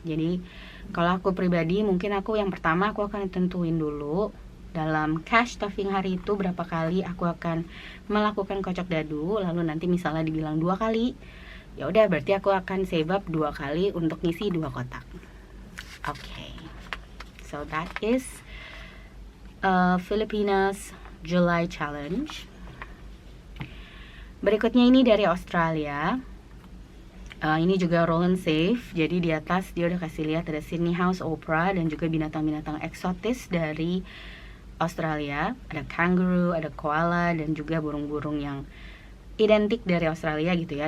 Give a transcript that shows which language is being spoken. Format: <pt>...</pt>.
<id>Jadi kalau aku pribadi mungkin aku yang pertama aku akan tentuin dulu dalam cash stuffing hari itu berapa kali aku akan melakukan kocok dadu, lalu nanti misalnya dibilang 2 kali, ya udah berarti aku akan save up 2 kali untuk ngisi 2 kotak.</id> <en>Okay, so that is Filipinas July Challenge.</en> <id>Berikutnya ini dari Australia. Ini juga roll and save. Jadi di atas dia udah kasih lihat ada Sydney House Opera dan juga binatang-binatang eksotis dari Australia. Ada kangaroo, ada koala, dan juga burung-burung yang identik dari Australia gitu ya.</id>